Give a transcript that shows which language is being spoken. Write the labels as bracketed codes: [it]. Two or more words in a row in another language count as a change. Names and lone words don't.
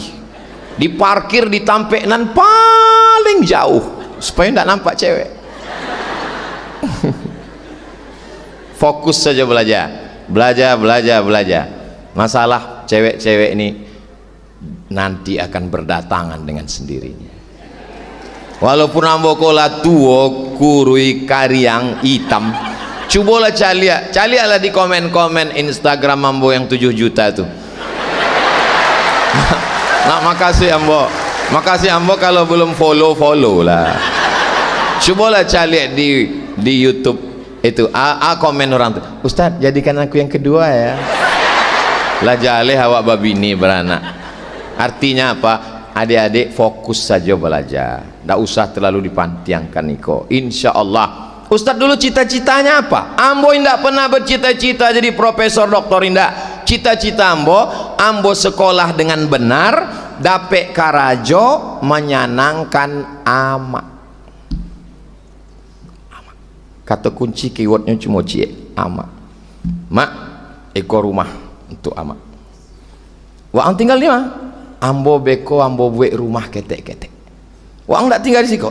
[id] Diparkir di tampenan paling jauh supaya tidak nampak cewek. fokus saja belajar. Masalah cewek-cewek ini nanti akan berdatangan dengan sendirinya. [min] Walaupun ambo kola tuo kurui kariang hitam, cobalah calialah di komen-komen Instagram ambo yang 7 juta tuh. [id] Nah, makasih ambo kalau belum follow lah. Cobalah cari di YouTube itu komen orang tuh, Ustaz jadikan aku yang kedua ya. [min] Lah jale awak babini beranak. [id] Artinya apa? Adik-adik fokus saja belajar, tidak usah terlalu [min] dipantiangkan niko. [ar] Insya Allah. [id] Ustaz dulu cita-citanya apa? Ambo tidak pernah bercita-cita jadi profesor doktor, tidak. Cita-cita ambo sekolah dengan benar, [min] dapet karajo, menyenangkan amak. [id] Kata kunci keywordnya cuma amak. Mak, ekor rumah untuk amak. Wang tinggal di mana? [min] Ambo beko, ambo buat rumah ketek-ketek. Wang tak tinggal di siko?